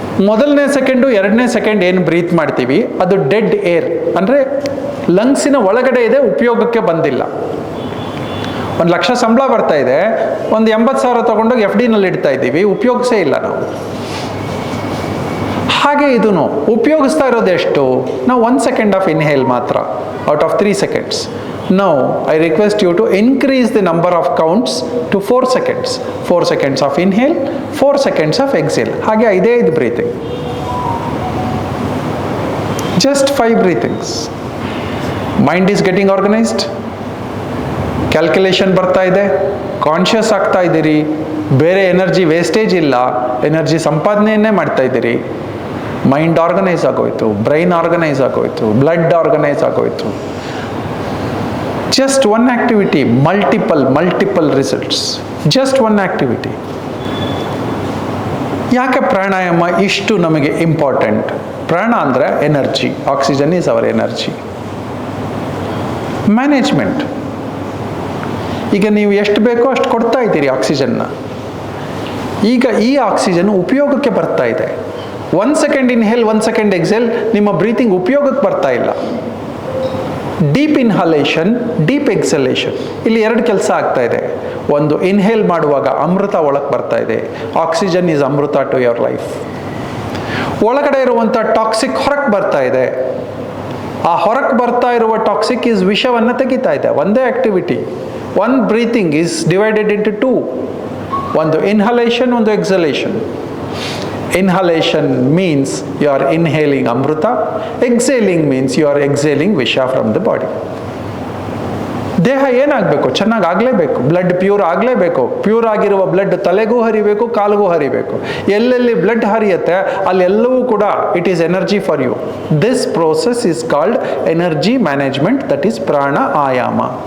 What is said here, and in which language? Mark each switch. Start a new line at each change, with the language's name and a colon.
Kannada: ಮೊದಲನೇ ಸೆಕೆಂಡು, ಎರಡನೇ ಸೆಕೆಂಡ್ ಏನು ಬ್ರೀತ್ ಮಾಡ್ತೀವಿ ಅದು ಡೆಡ್ ಏರ್, ಅಂದರೆ ಲಂಗ್ಸಿನ ಒಳಗಡೆ ಇದೆ, ಉಪಯೋಗಕ್ಕೆ ಬಂದಿಲ್ಲ. 1,00,000 ಸಂಬಳ ಬರ್ತಾ ಇದೆ, ಒಂದು 80,000 ತೊಗೊಂಡೋಗಿ FD ನಲ್ಲಿ ಇಡ್ತಾ ಇದ್ದೀವಿ, ಉಪಯೋಗಿಸೇ ಇಲ್ಲ ನಾವು. ಹಾಗೆ ಇದೂ ಉಪಯೋಗಿಸ್ತಾ ಇರೋದು ಎಷ್ಟು, ನಾವು 1 ಸೆಕೆಂಡ್ ಆಫ್ ಇನ್ಹೇಲ್ ಮಾತ್ರ
English: Out of 3 seconds. Now I request you to increase the number of counts to 4 seconds. 4 seconds of inhale, 4 seconds of exhale. ಹಾಗೆ 5 breathing. Just 5 breathings. Mind is getting organized.
Kannada: Calculation ಬರ್ತಾ ಇದೆ, conscious ಆಗ್ತಾ ಇದ್ದೀರಿ, ಬೇರೆ energy wastage ಇಲ್ಲ, energy ಸಂಪಾದನೆಯನ್ನೇ ಮಾಡ್ತಾ ಇದ್ದೀರಿ. Mind organise ಆಗೋಯ್ತು, ಬ್ರೈನ್ ಆರ್ಗನೈಸ್ ಆಗೋಯ್ತು, ಬ್ಲಡ್ ಆರ್ಗನೈಸ್ ಆಗೋಯ್ತು.
English: Just one activity, multiple results. Just one activity.
Kannada: ಯಾಕೆ ಪ್ರಾಣಾಯಾಮ ಇಷ್ಟು ನಮಗೆ ಇಂಪಾರ್ಟೆಂಟ್? ಪ್ರಾಣ ಅಂದರೆ
English: Energy, oxygen is our energy.
Kannada: Management, ಈಗ ನೀವು ಎಷ್ಟು ಬೇಕೋ ಅಷ್ಟು ಕೊಡ್ತಾ ಇದ್ದೀರಿ ಆಕ್ಸಿಜನ್ನ. ಈಗ ಈ ಆಕ್ಸಿಜನ್ ಉಪಯೋಗಕ್ಕೆ ಬರ್ತಾ ಇದೆ. 1 ಸೆಕೆಂಡ್ ಇನ್ಹೇಲ್, 1 ಸೆಕೆಂಡ್ ಎಕ್ಸೇಲ್, ನಿಮ್ಮ ಬ್ರೀತಿಂಗ್ ಉಪಯೋಗಕ್ಕೆ ಬರ್ತಾ ಇಲ್ಲ. ಡೀಪ್ ಇನ್ಹಲೇಷನ್, ಡೀಪ್ ಎಕ್ಸಲೇಷನ್, ಇಲ್ಲಿ 2 ಕೆಲಸ ಆಗ್ತಾ ಇದೆ. ಒಂದು, ಇನ್ಹೇಲ್ ಮಾಡುವಾಗ ಅಮೃತ ಒಳಗೆ ಬರ್ತಾ ಇದೆ,
English: Oxygen is amrita to your life.
Kannada: ಒಳಗಡೆ ಇರುವಂಥ ಟಾಕ್ಸಿಕ್ ಹೊರಗೆ ಬರ್ತಾ ಇದೆ, ಆ ಹೊರಗೆ ಬರ್ತಾ ಇರುವ ಟಾಕ್ಸಿಕ್ ಈಸ್ ವಿಷವನ್ನು ತೆಗಿತಾ ಇದೆ. ಒಂದೇ activity,
English: One breathing is divided into 2.
Kannada: ಒಂದು ಇನ್ಹಲೇಷನ್, ಒಂದು ಎಕ್ಸಲೇಷನ್.
English: Inhalation means you are inhaling amrita. Exhaling means you are exhaling visha from the body.
Kannada: ದೇಹ ಏನಾಗಬೇಕು, ಚೆನ್ನಾಗಿ ಆಗಲೇಬೇಕು, ಬ್ಲಡ್ ಪ್ಯೂರ್ ಆಗಲೇಬೇಕು. ಪ್ಯೂರ್ ಆಗಿರುವ ಬ್ಲಡ್ ತಲೆಗೂ ಹರಿಬೇಕು, ಕಾಲಿಗೂ ಹರಿಬೇಕು. ಎಲ್ಲೆಲ್ಲಿ ಬ್ಲಡ್ ಹರಿಯುತ್ತೆ ಅಲ್ಲೆಲ್ಲವೂ ಕೂಡ
English: It is energy for you. This process is called energy management, that is pranayama.